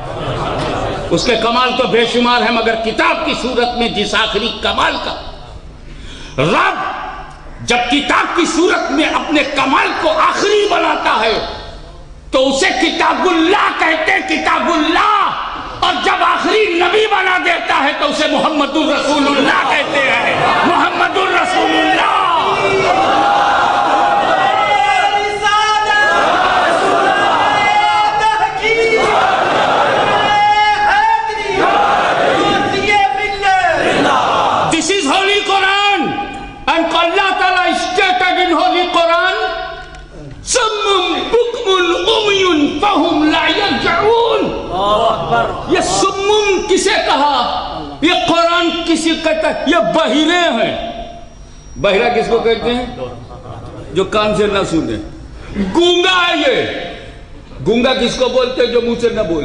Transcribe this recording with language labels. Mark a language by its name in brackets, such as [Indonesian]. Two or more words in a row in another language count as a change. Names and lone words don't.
[Urdu] اس کے کمال تو بے شمار ہے, مگر کتاب کی صورت میں جس آخری کمال کا رب جب کتاب کی صورت میں اپنے کمال کو آخری بناتا ہے تو اسے کتاب اللہ کہتے ہیں, کتاب اللہ. اور جب آخری نبی بنا دیتا ہے تو اسے محمد الرسول اللہ کہتے ہیں, محمد الرسول اللہ. [English] This is Holy Quran, and Allah Ta'ala stated in Holy Quran, [Arabic] صم بكم عمي فهم لا يرجعون. [Urdu] یہ سمم کسے کہا؟ یہ قرآن کسی کہتا ہے, یہ بہرے ہیں. بہرہ کس کو کہتے ہیں؟ جو کان سے نہ سنے. گونگا ہے یہ. گونگا کس کو بولتے ہیں؟ جو منہ سے نہ بولے.